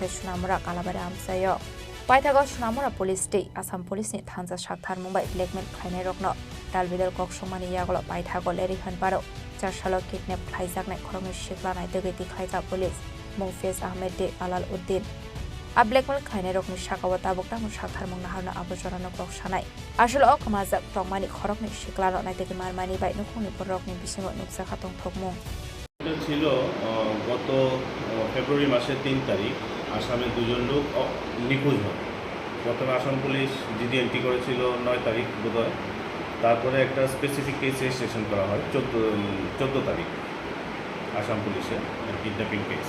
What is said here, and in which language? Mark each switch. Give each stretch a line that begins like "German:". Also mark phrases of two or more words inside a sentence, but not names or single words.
Kok Borok: Shunamura Kalabara Amsayo Paitago Shunamura Police State Assam Police in Tanza Shaktar Mumbai Blackmail Kaine Rokno Dalvidal Kokshomani Yagolo Paitago Leri Hanparo Charshalo Kidnap Kaizak Net Khorong Shikla Naidagati Kaika Police Mungfes Ahmed de Alal Uddin A Blackmail Kaine Rokni Shakawata Bokta Mushakar Munahana Abujorano Kokshanai Ashul Okamaza Promani Khorokni Shikla Naitaki Marmani by Nukuni Porokni Bisimo Nuksakatong Pogmo
Bangla: ছিল গত ফেব্রুয়ারি মাসের 3 তারিখ আসামে দুজন লোক নিখোঁজ হয়। প্রথমে আসাম পুলিশ
English: GD entry
Bangla: করেছিল 9 তারিখ বোধহয়, তারপরে একটা
English: specific case registration
Bangla: করা হয় 14 তারিখ আসাম পুলিশে
English: kidnapping case.